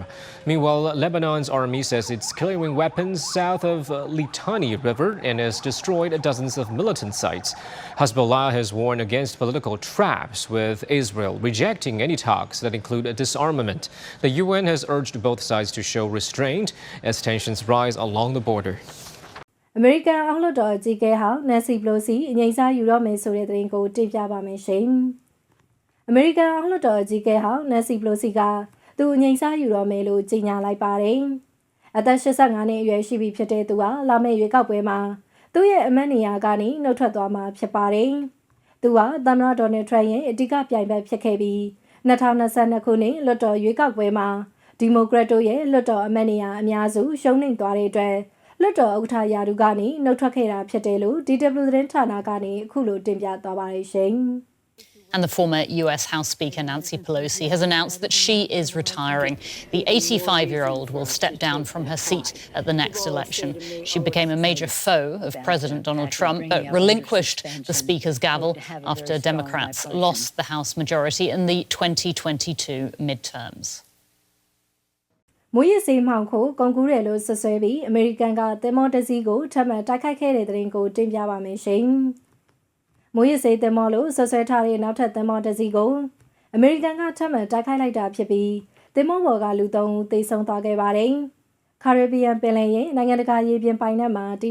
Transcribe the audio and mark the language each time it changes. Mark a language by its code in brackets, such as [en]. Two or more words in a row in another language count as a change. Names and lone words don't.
[en] Meanwhile, Lebanon's army says it's clearing weapons south of Litani River and has destroyed dozens of militant sites. Hezbollah has warned against political traps, with Israel rejecting any talks that include a disarmament. The UN has urged both sides to show restraint as tensions rise along the border. [my] American အောက်လွှတ်တော်အကြီးအကဲဟောင်း Nancy Pelosi အငြိမ်းစားယူတော့မယ်ဆိုတဲ့သတင်းကိုတင်ပြပါမယ်ရှင်။ American အောက်လွှတ်တော်အကြီးအကဲဟောင်း Nancy Pelosi ကသူအငြိမ်းစားယူတော့မယ်လို့ကြေညာလိုက်ပါတယ်။အသက်85နှစ်အရွယ်ရှိပြီဖြစ်တဲ့သူကလာမယ့်ရွေးကောက်ပွဲမှာသူ့ရဲ့အမတ်နေရာကနေနှုတ်ထွက်သွားမှာဖြစ်ပါတယ်။သူကသမ္မတဒေါ်နယ်ထရန့်ရဲ့အဓိကပြိုင်ဘက်ဖြစ်ခဲ့ပြီး 2022ခုနှစ်လွှတ်တော်ရွေးကောက်ပွဲမှာဒီမိုကရက်တို့ရဲ့လွှတ်တော်အမတ်နေရာအများစုရှုံးနိမ့်သွားတဲ့အတွက်လွတ်တော်ဥက္ကဋ္ဌရာထူးကနေနှုတ်ထွက်ခဲ့တာဖြစ်တယ်လို့ DW သတင်းဌာနကနေအခုလိုတင်ပြသွားပါတယ်ရှင်။ [en] And the former US House Speaker Nancy Pelosi has announced that she is retiring. The 85-year-old will step down from her seat at the next election. She became a major foe of President Donald Trump, but relinquished the Speaker's gavel after Democrats lost the House majority in the 2022 midterms. [my] မွေးရစေးမှောင်ခိုကွန်ကူးတယ်လို့ဆွဆွဲပြီးအမေရိကန်ကသင်္ဘောတစ်စီးကိုထပ်မံတိုက်ခိုက်ခဲ့တဲ့တဲ့ရင်ကိုတင်ပြပါမယ်ရှင်။မွေးရစေးသင်္ဘောလို့ဆွဆွဲထားတဲ့နောက်ထပ်သင်္ဘောတစ်စီးကိုအ မေရိကန်ကထပ်မံတိုက်ခိုက်လိုက်တာဖြစ်ပြီးသင်္ဘောပေါ်ကလူ3ဦးသေဆုံးသွားခဲ့ပါတယ်။ကာရစ်ဘီယံပင်လယ်ရဲ့နိုင်ငံတကာရေပြင်ပိုင်နက်မှာဒီ